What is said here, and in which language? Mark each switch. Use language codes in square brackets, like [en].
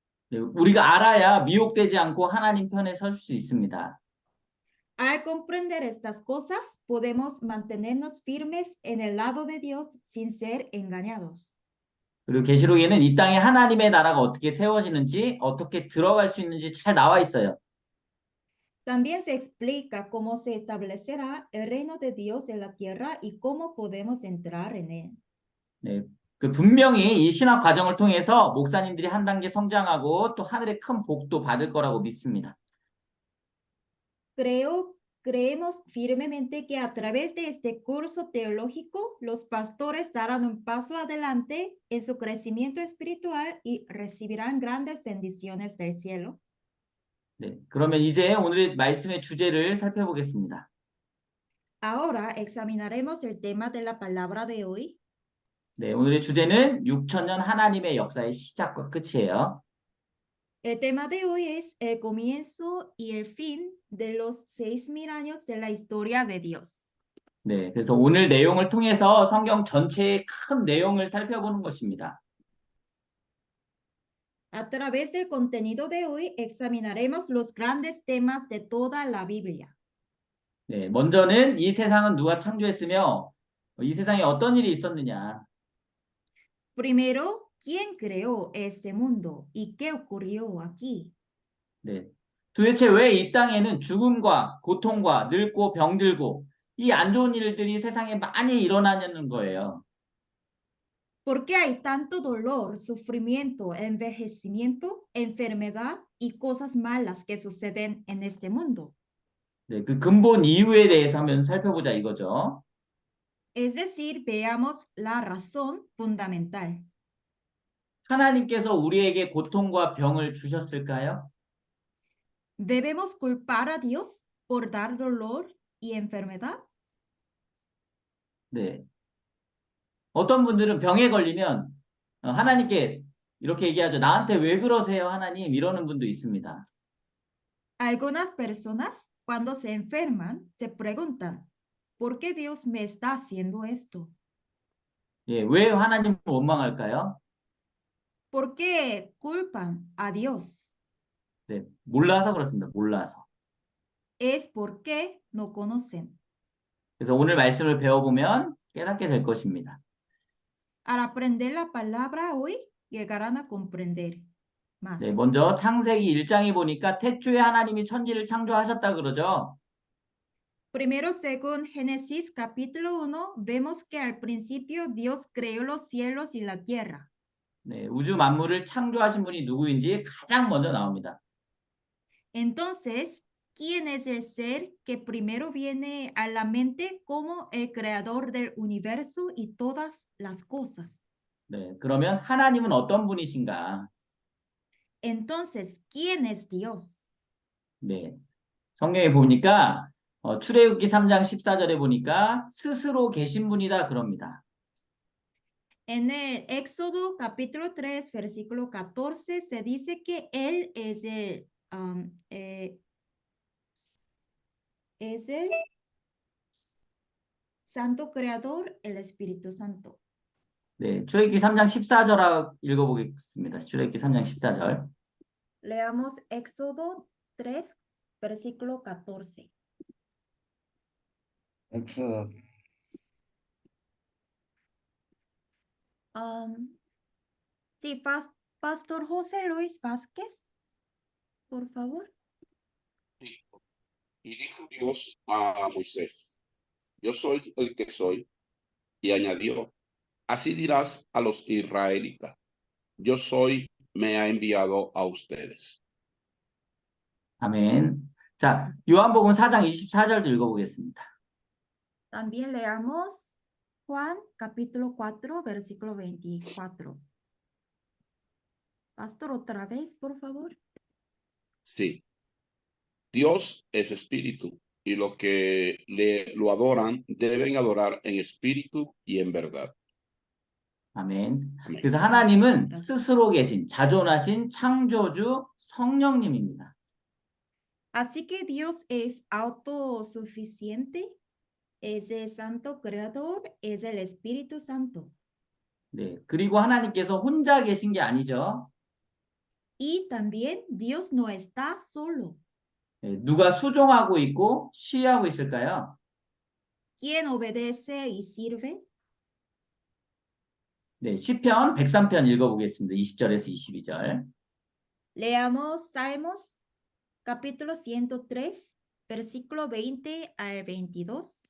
[ko] 네, 우리가 알아야 미혹되지 않고 하나님 편에 설 수 있습니다. [es] Al comprender estas cosas, podemos mantenernos firmes en el lado de Dios sin ser engañados. [ko] 그리고 계시록에는 이 땅에 하나님의 나라가 어떻게 세워지는지, 어떻게 들어갈 수 있는지 잘 나와 있어요. [es] También se explica cómo se establecerá el reino de Dios en la tierra y cómo podemos entrar en él. [ko] 네, 그 분명히 이 신학 과정을 통해서 목사님들이 한 단계 성장하고 또 하늘의 큰 복도 받을 거라고 믿습니다. [es] Creemos firmemente que a través de este curso teológico, los pastores darán un paso adelante en su crecimiento espiritual y recibirán grandes bendiciones del cielo. [ko] 네, 그러면 이제 오늘의 말씀의 주제를 살펴보겠습니다. [es] Ahora examinaremos el tema de la palabra de hoy. [ko] 네, 오늘의 주제는 6,000년 하나님의 역사의 시작과 끝이에요. [es] El tema de hoy es el comienzo y el fin de los 6,000 años de la historia de Dios. [ko] 네, 그래서 오늘 내용을 통해서 성경 전체의 큰 내용을 살펴보는 것입니다. [es] A través del contenido de hoy examinaremos los grandes temas de toda la Biblia. [ko] 네, 먼저는 이 세상은 누가 창조했으며 이 세상에 어떤 일이 있었느냐. [es] Primero, ¿quién creó este mundo y qué ocurrió aquí? [ko] 네, 도대체 왜 이 땅에는 죽음과 고통과 늙고 병들고 이 안 좋은 일들이 세상에 많이 일어나는 거예요. [es] ¿Por qué hay tanto dolor, sufrimiento, envejecimiento, enfermedad y cosas malas que suceden en este mundo? [ko] 네, 그 근본 이유에 대해서 한번 살펴보자 이거죠. [es] Es decir, veamos la razón fundamental. [ko] 하나님께서 우리에게 고통과 병을 주셨을까요? [es] ¿Debemos culpar a Dios por dar dolor y enfermedad? [ko] 네. 어떤 분들은 병에 걸리면 하나님께 이렇게 얘기하죠. 나한테 왜 그러세요, 하나님? 이러는 분도 있습니다. [es] Algunas personas, cuando se enferman, se preguntan, ¿por qué Dios me está haciendo esto? [ko] 예, 왜 하나님을 원망할까요? [es] ¿Por qué culpan a Dios? [ko] 네, 몰라서 그렇습니다. 몰라서. [es] Es porque no conocen. [ko] 그래서 오늘 말씀을 배워보면 깨닫게 될 것입니다. [es] Al aprender la palabra hoy, llegarán a comprender más. [ko] 네, 먼저 창세기 1장에 보니까 태초에 하나님이 천지를 창조하셨다 그러죠. [es] Primero, según Génesis capítulo 1, vemos que al principio Dios creó los cielos y la tierra. [ko] 네, 우주 만물을 창조하신 분이 누구인지 가장 먼저 나옵니다. [es] Entonces, ¿quién es el ser que primero viene a la mente como el creador del universo y todas las cosas? [ko] 네, 그러면 하나님은 어떤 분이신가? [es] Entonces, ¿quién es Dios? [ko] 네, 성경에 보니까 출애굽기 3장 14절에 보니까 스스로 계신 분이다 그럽니다. [es] En el Éxodo capítulo 3, versículo 14, se dice que Él es el Santo Creador, el Espíritu Santo. [ko] 네, 출애굽기 3장 14절 읽어보겠습니다. 출애굽기 3장 14절. [es] Leamos Éxodo 3, versículo 14. Éxodo. Sí, Pastor José Luis Vázquez, por favor. Y dijo Dios a Moisés, yo soy el que soy. Y añadió, así dirás a los israelitas, yo soy, me ha enviado a ustedes. [ko] 아멘. 자, 요한복음 4장 24절도 읽어보겠습니다. [es] También leamos Juan capítulo 4, versículo 24. Pastor, otra vez, por favor. Sí. Dios es espíritu, y los que lo adoran deben adorar en espíritu y en verdad. [ko] 아멘. 아멘. 그래서 하나님은 스스로 계신 자존하신 창조주 성령님입니다. [es] Así que Dios es autosuficiente, es el Santo Creador, es el Espíritu Santo. [ko] 네, 그리고 하나님께서 혼자 계신 게 아니죠. [es] Y también Dios no está solo. [ko] 네, 누가 수종하고 있고 시하고 있을까요? [es] ¿Quién obedece y sirve? [ko] 네, 시편 103편 읽어보겠습니다. 20절에서 22절. [es] Leamos Salmos capítulo 103, versículo 20 al 22.